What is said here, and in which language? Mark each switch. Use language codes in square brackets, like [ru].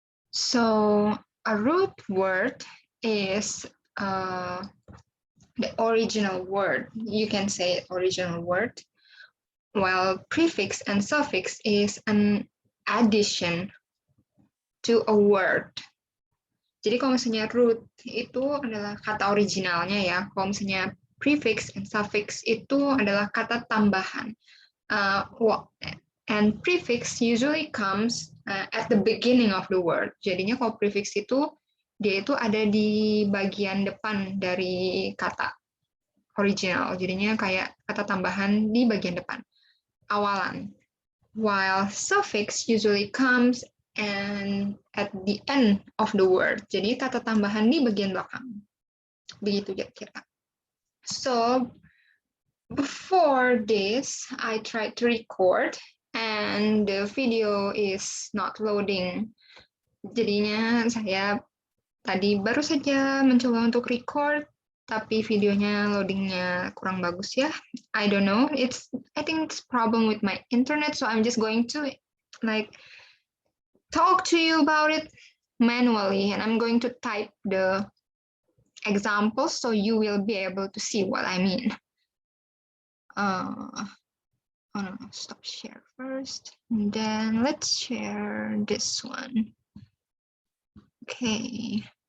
[en] So a root word is the original word. You can say original word, while prefix and suffix is an addition to a word. [id] Jadi kalau misalnya root itu adalah kata originalnya ya. Kalau misalnya prefix and suffix itu adalah kata tambahan. [en] And prefix usually comes at the beginning of the word. [id] Jadinya kalau prefix itu dia itu ada di bagian depan dari kata original. Jadinya kayak kata tambahan di bagian depan, awalan. [en] While suffix usually comes and at the end of the word. [id] Jadi kata tambahan di bagian belakang. Begitu kira-kira. [en] So before this, I tried to record and the video is not loading. [id] Jadinya saya tadi baru saja mencoba untuk record, tapi videonya loadingnya kurang bagus ya. [en] I don't know. I think it's problem with my internet, so I'm just going to talk to you about it manually, and I'm going to type the examples so you will be able to see what I mean. Oh no, stop share first, and then let's share this one. Okay.